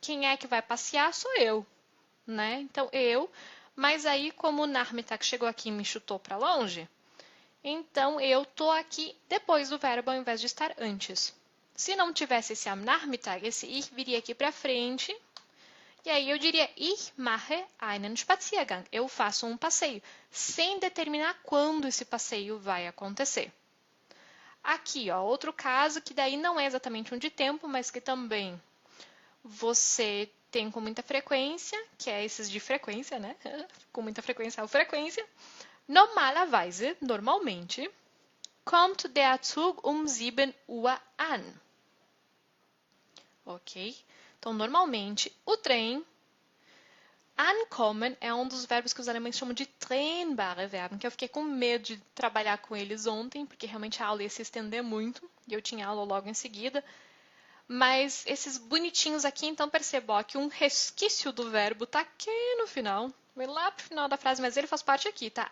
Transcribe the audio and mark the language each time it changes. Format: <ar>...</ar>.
<pt>Quem é que vai passear sou eu, né? Então eu, mas aí como o Nachmittag chegou aqui e me chutou para longe, então eu tô aqui depois do verbo ao invés de estar antes. Se não tivesse esse am Nachmittag, esse ich viria aqui para frente. E aí eu diria</pt> <de>ich mache einen Spaziergang.</de> <pt>Eu faço um passeio, sem determinar quando esse passeio vai acontecer. Aqui, ó, outro caso que daí não é exatamente um de tempo, mas que também você tem com muita frequência, que é esses de frequência, né? Com muita frequência ou frequência.</pt> <de>Normalerweise, normalmente, kommt der Zug um 7 Uhr an.</de> <pt>Ok? Então, normalmente, o trem ankommen é um dos verbos que os alemães chamam de trennbare Verben, que eu fiquei com medo de trabalhar com eles ontem, porque realmente a aula ia se estender muito, e eu tinha aula logo em seguida. Mas esses bonitinhos aqui, então percebo ó, que um resquício do verbo tá aqui no final, vai lá pro final da frase, mas ele faz parte aqui, tá?</pt>